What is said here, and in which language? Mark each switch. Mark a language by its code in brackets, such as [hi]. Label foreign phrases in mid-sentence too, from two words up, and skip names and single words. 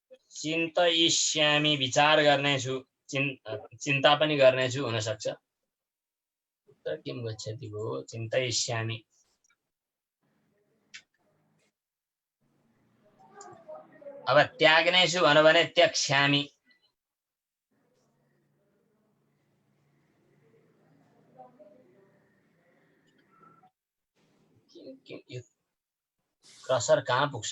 [ne] चिन्तयिष्यामि विचार गर्नेछु, चिन्ता पनि गर्नेछु हुन सक्छ। [sa] त किम गच्छति भो, चिन्तयिष्यामि। [ne] अब त्याग्नेछु भन्यो भने त्यक्ष्यामि। यो क्रसर कहाँ पुग्छ?